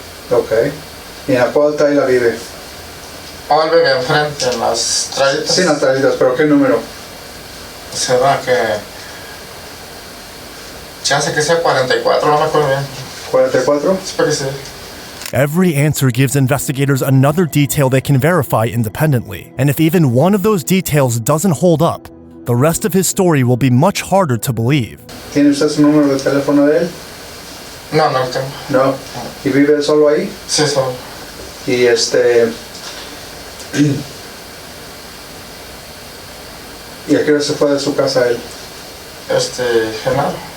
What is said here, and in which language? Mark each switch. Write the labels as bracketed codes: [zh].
[es] Ok. ¿Y en la cual la vive? Él vive enfrente, en las Traritas. Sí, en las Traritas, pero ¿qué número? Será que... chance que sea 44, no me acuerdo bien. ¿44? Espero que sí. [en] Every answer gives investigators another detail they can verify independently, and if even one of those details doesn't hold up, the rest of his story will be much harder to believe. [es] ¿Tiene usted su número de teléfono de él? No, no lo tengo. No. ¿Y vive solo ahí? Sí, solo. Y ¿y a qué hora se fue de su casa él? Genaro.